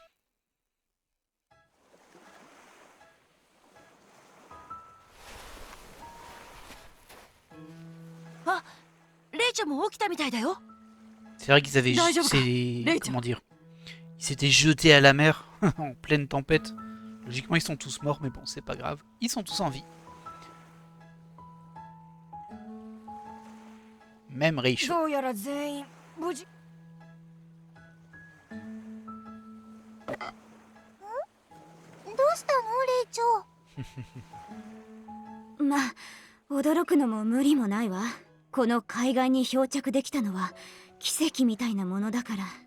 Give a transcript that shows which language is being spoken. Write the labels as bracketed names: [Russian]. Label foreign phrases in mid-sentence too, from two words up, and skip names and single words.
[French] C'est vrai qu'ils avaient comment dire, ils s'étaient jetés à la mer en pleine tempête. Logiquement ils sont tous morts, mais bon, c'est pas grave. Ils sont tous en vie. Même Rachel. [Japanese] まあ、驚くのも無理もないわ。この海岸に漂着できたのは奇跡みたいなものだから。